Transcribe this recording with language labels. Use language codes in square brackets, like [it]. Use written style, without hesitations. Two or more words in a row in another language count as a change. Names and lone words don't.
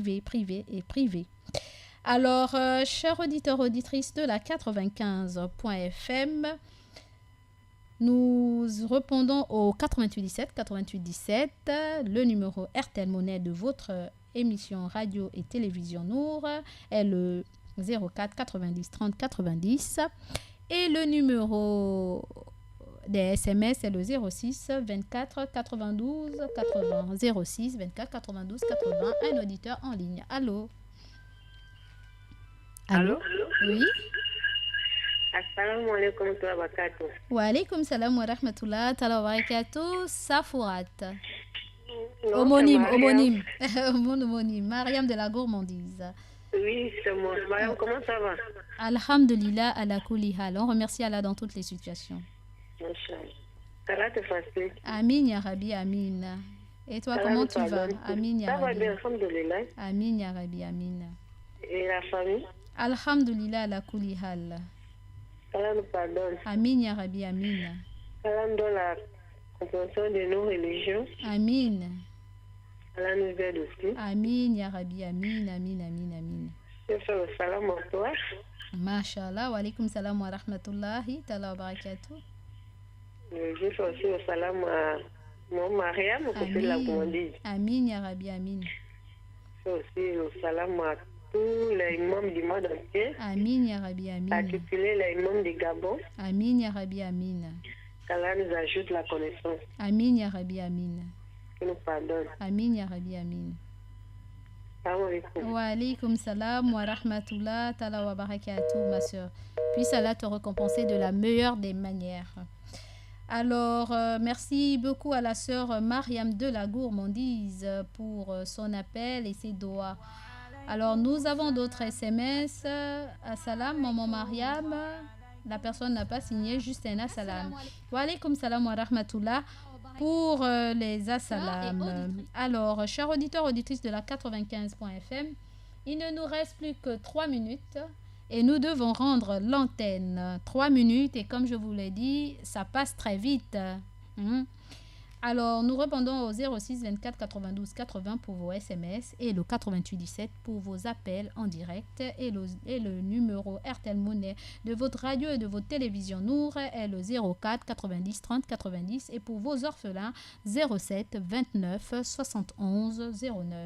[fr] Alors, chers auditeurs, auditrices de la 95.fm, nous répondons au 8817, le numéro RTL Monnaie de votre émission radio et télévision Nour est le 04 90 30 90 et le numéro des SMS est le 06 24 92 80 06 24 92 80. Un auditeur en ligne. Allô? Allô? Oui. [ar] السلام عليكم وبركاته. وعليكم السلام ورحمة الله وبركاته. [fr] Safourat. Homonyme. Mon homonyme. Mariam de la gourmandise. Oui, c'est moi. Mariam, comment ça va? [ar] الحمد لله على كل حال. [fr] On remercie Allah dans toutes les situations. Inch'Allah. Ça va te facile. [ar] آمين يا ربي آمين. [fr] Et toi, comment tu vas? [ar] آمين يا [fr] Ça va [ar] Rabbi. [fr] bien, [ar] alhamdulillah. آمين يا ربي آمين. [fr] Et la famille? [ar] الحمد لله على كل حال. [fr] Allah nous pardonne. [ar] آمين يا ربي آمين. [fr] Allah nous donne la compréhension de nos religions. [ar] Amin. [fr] Allah nous aide aussi. [ar] آمين يا ربي, آمين آمين آمين آمين. [fr] Je fais le salam à toi. [ar] ما شاء الله وعليكم السلام ورحمة الله تعالى وبركاته. [fr] Je fais aussi le salam à mon Mariam, au côté de la gourmandise. [ar] آمين يا ربي آمين. [fr] Je fais aussi le salam à tous les imams du monde entier, [ar] آمين يا ربي آمين. [fr] particulier les imams du Gabon. [ar] آمين يا ربي آمين. [fr] Qu'Allah nous ajoute la connaissance, [ar] آمين يا ربي آمين. [fr] qu'il nous pardonne. [ar] آمين يا ربي آمين. سلام عليكم. وعليكم السلام ورحمة الله تعالى وبركاته, [fr] ma soeur. Puisse Allah te récompenser de la meilleure des manières. Alors, merci beaucoup à la sœur Mariam de la gourmandise pour son appel et ses doigts. Alors, nous avons d'autres SMS. Assalam, maman Mariam. La personne n'a pas signé, juste un assalam. [ar] وعليكم السلام ورحمة الله [fr] pour les assalam. Alors, chers auditeurs, auditrices de la 95.fm, il ne nous reste plus que 3 minutes et nous devons rendre l'antenne. 3 minutes et comme je vous l'ai dit, ça passe très vite. Alors, nous répondons au 06 24 92 80 pour vos SMS et le 88 17 pour vos appels en direct et le numéro RTL Monnaie de votre radio et de votre télévision Nour est le 04 90 30 90 et pour vos orphelins 07 29 71 09.